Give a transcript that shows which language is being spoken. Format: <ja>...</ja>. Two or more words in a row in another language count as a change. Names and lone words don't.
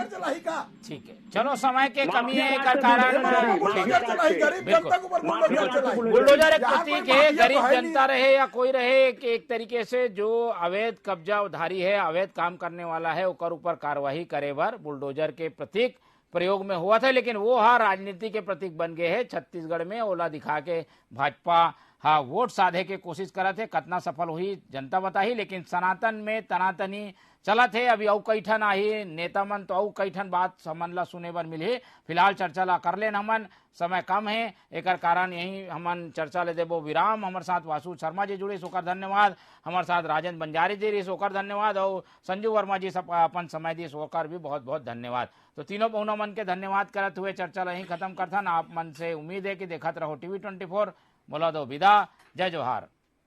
<hne>ठीक है, चलो समय के कमी है का कारण बुलडोजर एक प्रतीक है, गरीब जनता रहे या कोई रहे कि एक तरीके से जो अवैध कब्जा उधारी है, अवैध काम करने वाला है ओकर ऊपर कार्रवाई करे बर बुलडोजर के प्रतीक प्रयोग में हुआ था, लेकिन वो राजनीति के प्रतीक बन गए हैं। छत्तीसगढ़ में ओला दिखा के भाजपा वोट साधे के कोशिश करा थे, कितना सफल हुई जनता बताही, लेकिन सनातन में तनातनी चला थे। अभी औ कई ठन आही नेता मन तो औ कई ठन बात हमन ला सुने बर मिली। फिलहाल चर्चा ला कर लेन हमन, समय कम है एकर कारण यही हमन चर्चा ले देबो विराम। हमारे साथ वासु शर्मा जी जुड़े सोकर धन्यवाद, हमारे साथ राजेंद्र बंजारी जी रही सोकर धन्यवाद और संजू वर्मा जी सब अपन समय दी सोकर भी बहुत बहुत धन्यवाद। तो तीनों बहुना मन के धन्यवाद करत हुए चर्चा ला यही खत्म करथन। आप मन से उम्मीद है कि देखत रहो TV 24। बोला दो विदा, जय जोहार।</hne>